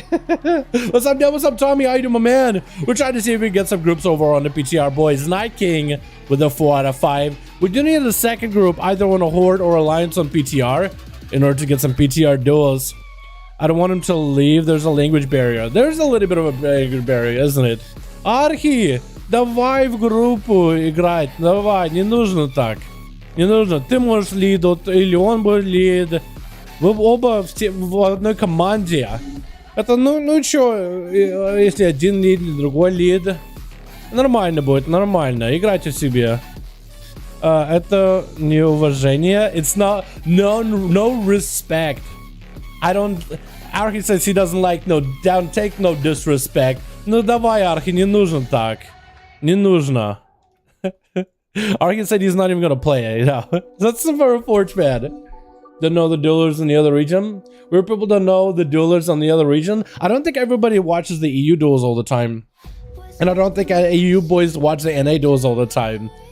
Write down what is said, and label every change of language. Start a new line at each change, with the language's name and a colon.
English: What's up, What's up, Tommy? How you doing, my man? We're trying to see if we can get some groups over on the PTR, boys. Night King with a 4 out of 5. We do need a second group, either on a Horde or Alliance on PTR, in order to get some PTR duels. I don't want him to leave. There's a language barrier. There's a little bit of a language barrier, isn't it?
Russian: Архи, давай в группу играть. Давай, не нужно так. Не нужно, ты можешь лид, или он будет лид. Вы оба в одной команде. Это, ну чё, если один лид, другой лид. Нормально будет, нормально. Играйте себе. Это неуважение.
English: It's not, no respect. I don't, Arhi says he doesn't like, don't take no disrespect.
Russian: Ну давай, Arhi, не нужно так. Не нужно.
English: Arkin said he's not even gonna play it. Yeah. That's for a Forge fan. Don't know the duelers in the other region. Weird people don't know the duelers on the other region. I don't think everybody watches the EU duels all the time, and I don't think EU boys watch the NA duels all the time.